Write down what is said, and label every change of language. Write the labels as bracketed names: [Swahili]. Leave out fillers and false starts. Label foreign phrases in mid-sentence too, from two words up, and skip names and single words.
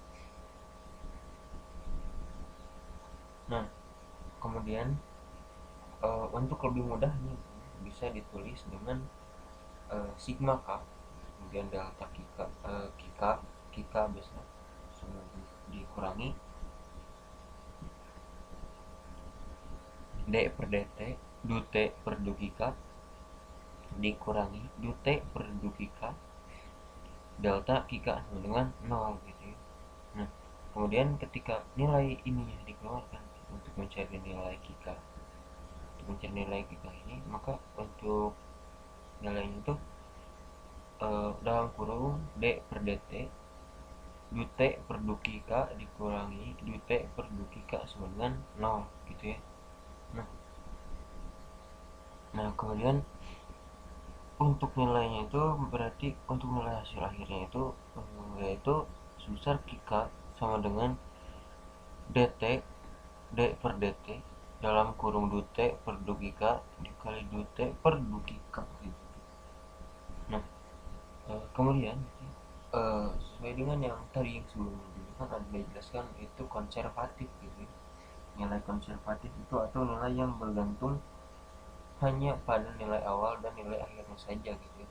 [Indonesian] Nah, kemudian untuk lebih mudahnya bisa ditulis dengan sigma K kemudian delta Kika Kika besar sama dikurangi d per dt du t per du Kika dikurangi du t per du Kika delta Kika sama dengan 0 gitu ya. Nah, kemudian ketika nilai ini dikeluarkan untuk mencari nilai Kika ini, maka untuk nilainya itu dalam kurung d per dt du t per du Kika dikurangi du t per du Kika sama dengan 0 gitu ya. Nah, kemudian untuk nilainya itu berarti untuk nilai hasil akhirnya itu yaitu sebesar Kika sama dengan dt d per dt dalam kurung du t per du Kika dikali du t per du Kika gitu. Nah, kemudian sesuai dengan yang tadi yang sebelumnya kan ada dijelaskan itu konservatif gitu. Nilai konservatif itu atau nilai yang bergantung hanya pada nilai awal dan nilai akhirnya saja gitu ya.